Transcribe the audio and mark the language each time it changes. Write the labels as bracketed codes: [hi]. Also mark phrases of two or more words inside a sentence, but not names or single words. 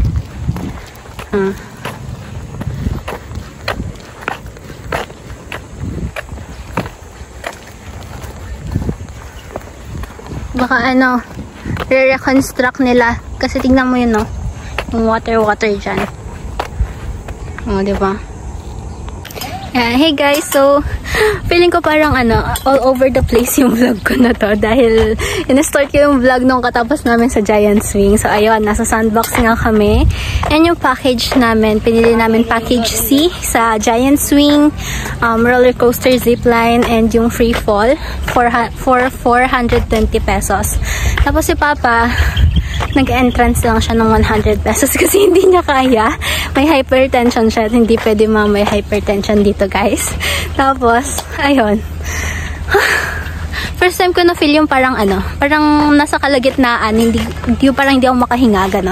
[tl] Baka ano, re-reconstruct nila. Kasi tingnan mo yun, no? Yung water dyan. O, diba? [en] Hey guys, [tl] so feeling ko parang ano, [en] all over the place [tl] yung vlog ko na to dahil in-start ko yung vlog nung katapos namin sa Giant Swing. So ayun, nasa Sandbox nga kami. And yung package namin, pinili namin package C sa Giant Swing, [en] roller coaster zipline, and [tl] yung [en] free fall for 420 pesos. [tl] Tapos si Papa, nag-entrance lang siya ng 100 pesos kasi hindi niya kaya. May hypertension siya at hindi pwede may hypertension dito, guys. Tapos, ayun. [en] First time [tl] ko na-feel yung parang ano, parang nasa kalagitnaan, parang hindi ako makahinga, ganon.